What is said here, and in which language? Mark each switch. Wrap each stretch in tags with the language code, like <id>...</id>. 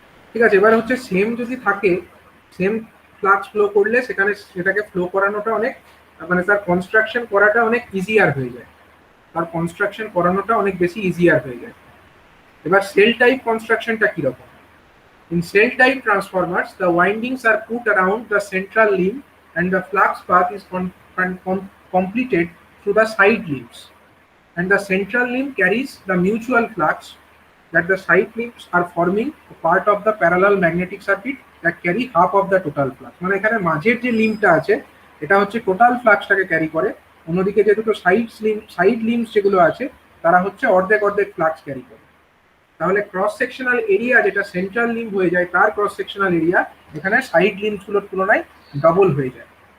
<bn>ঠিক আছে, এবার হচ্ছে সেম যদি থাকে, সেম ফ্লাক্স ফ্লো করলে সেখানে সেটাকে ফ্লো করানোটা অনেক, মানে তার কনস্ট্রাকশন করাটা অনেক ইজিয়ার হয়ে যায়, তার কনস্ট্রাকশন করানোটা অনেক বেশি ইজিয়ার হয়ে যায়। এবার সেল টাইপ কনস্ট্রাকশনটা কিরকম?</bn> <en>In cell-type transformers, the windings are put around the central limb and the flux path is completed through the side limbs. And the central limb carries the mutual flux that the side limbs are forming a part of the parallel magnetic circuit that carry half of the total flux.</en> <bn>মানে এখানে মাঝের যে লিম্বটা আছে এটা হচ্ছে total ফ্লাক্সটাকে carry করে, অন্যদিকে যে দুটো সাইড লিম্বস যেগুলো আছে তারা হচ্ছে অর্ধেক অর্ধেক ফ্লাক্স ক্যারি করে। তাহলে ক্রস সেকশনাল এরিয়া যেটা সেন্ট্রাল লিম্ব হয়ে যায়, তার ক্রস সেকশনাল এরিয়া এখানে সাইড লিম্বসগুলোর তুলনায় ডবল হয়ে যায়।</bn>